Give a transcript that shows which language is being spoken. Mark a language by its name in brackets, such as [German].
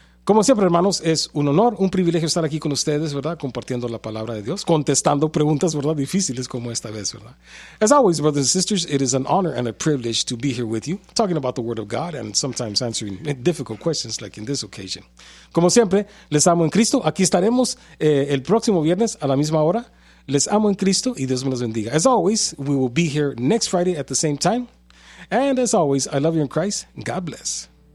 [Spanish] Como siempre, hermanos, es un honor, un privilegio estar aquí con ustedes, ¿verdad? Compartiendo la palabra de Dios, contestando preguntas, ¿verdad? Difíciles como esta vez, ¿verdad? [English] As always, brothers and sisters, it is an honor and a privilege to be here with you, talking about the Word of God and sometimes answering difficult questions like in this occasion. [Spanish] Como siempre, les amo en Cristo. Aquí estaremos el próximo viernes a la misma hora. Les amo en Cristo y Dios me los bendiga. [English] As always, we will be here next Friday at the same time. And as always, I love you in Christ. God bless.